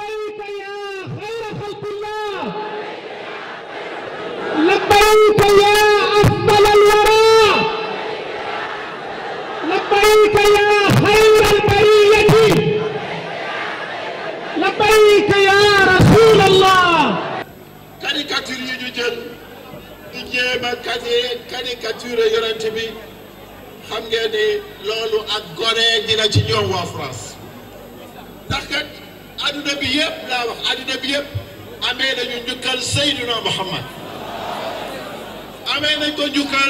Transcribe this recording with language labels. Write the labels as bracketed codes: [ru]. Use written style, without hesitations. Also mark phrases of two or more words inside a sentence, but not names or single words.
[ar] لبيك يا خير خلق الله لبيك يا أفضل الورى لبيك يا خير البرية لبيك يا رسول الله. [wo] caricature yi ñu jël di jéem a caricature yonent bi xam ngeen ni loolu ak gore dina ci ñoom waa France ndax kat adduna bi yëpp laa wax adduna bi yëpp amee nañu njukkal Seydina Muhammad amee nañ ko njukkal